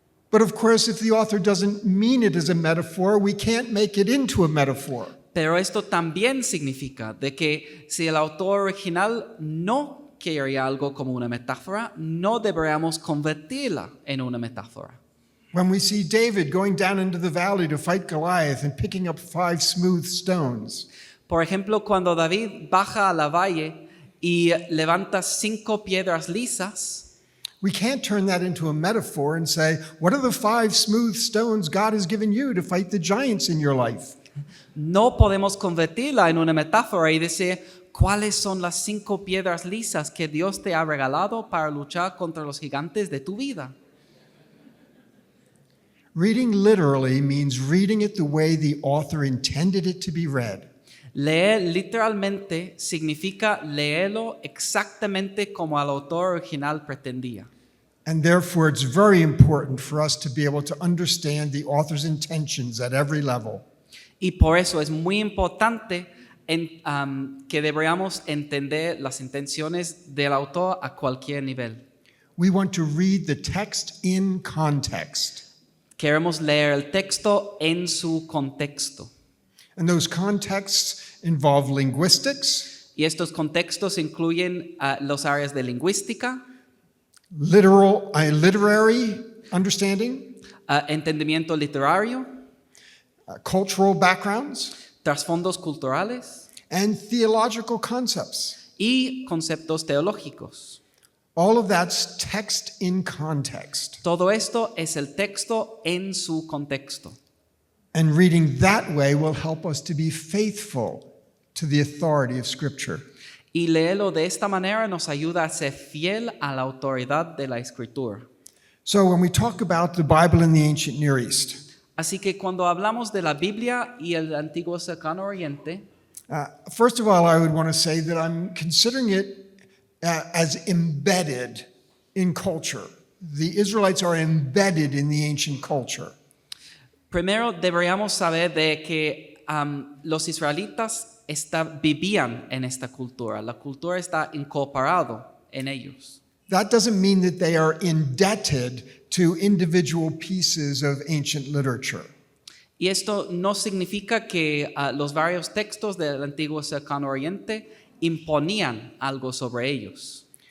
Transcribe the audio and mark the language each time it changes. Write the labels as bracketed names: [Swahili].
[English] But of course, if the author doesn't mean it as a metaphor, we can't make it into a metaphor. [Spanish] Pero esto también significa de que si el autor original no quería algo como una metáfora, no deberíamos convertirla en una metáfora. [English] When we see David going down into the valley to fight Goliath and picking up 5 smooth stones, [Spanish] Por ejemplo, cuando David baja a la valle y levanta 5 piedras lisas, [English] we can't turn that into a metaphor and say, what are the 5 smooth stones God has given you to fight the giants in your life? [Spanish] no podemos convertirla en una metáfora y decir cuáles son las 5 piedras lisas que Dios te ha regalado para luchar contra los gigantes de tu vida. [English] Reading literally means reading it the way the author intended it to be read. [Spanish] Leer literalmente significa leerlo exactamente como el autor original pretendía. [English] And therefore, it's very important for us to be able to understand the author's intentions at every level. [Spanish] Y por eso es muy importante que deberíamos entender las intenciones del autor a cualquier nivel. [English] We want to read the text in context. [Spanish] Queremos leer el texto en su contexto. [English] And those contexts involve linguistics, [Spanish] Y estos contextos incluyen los áreas de lingüística, [English] literary understanding, [Spanish] entendimiento literario, [English] cultural backgrounds, [Spanish] trasfondos culturales [English] and theological concepts. [Spanish] y conceptos teológicos. [English] All of that's text in context. [Spanish] Todo esto es el texto en su contexto. [English] And reading that way will help us to be faithful to the authority of Scripture. [Spanish] Y leerlo de esta manera nos ayuda a ser fiel a la autoridad de la Escritura. [English] So when we talk about the Bible in the ancient Near East, [Spanish] Así que cuando hablamos de la Biblia y el antiguo cercano oriente, [English] first of all, I would want to say that I'm considering it as embedded in culture. The Israelites are embedded in the ancient culture. [Spanish] primero deberíamos saber de que los israelitas vivían en esta cultura. La cultura está incorporada en ellos. [English] That doesn't mean that they are indebted to individual pieces of ancient literature. [Spanish] Y esto no significa que los varios textos del antiguo cercano oriente imponían algo sobre ellos.